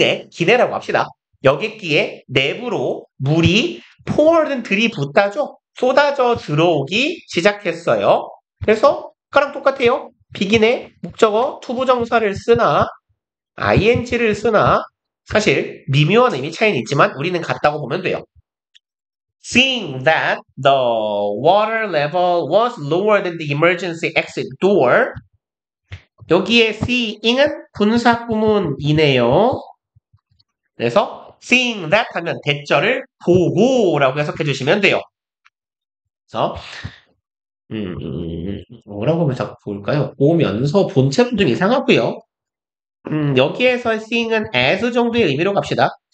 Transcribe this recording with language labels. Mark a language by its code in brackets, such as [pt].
[ko] 기내라고 합시다. 여객기의 내부로 물이 pour는 들이붓다죠. 쏟아져 들어오기 시작했어요. 그래서 아까랑 똑같아요. 비긴의 목적어 투부정사를 쓰나 ing를 쓰나 사실 미묘한 의미 차이는 있지만 우리는 같다고 보면 돼요. [en] Seeing that the water level was lower than the emergency exit door. [ko] 여기에 seeing은 분사구문이네요. 그래서 seeing that 하면 대절을 보고라고 해석해 주시면 돼요. 그래서 뭐라고 하면 자꾸 볼까요? 보면서 본체는 좀 이상하고요. 여기에서 seeing은 as 정도의 의미로 갑시다.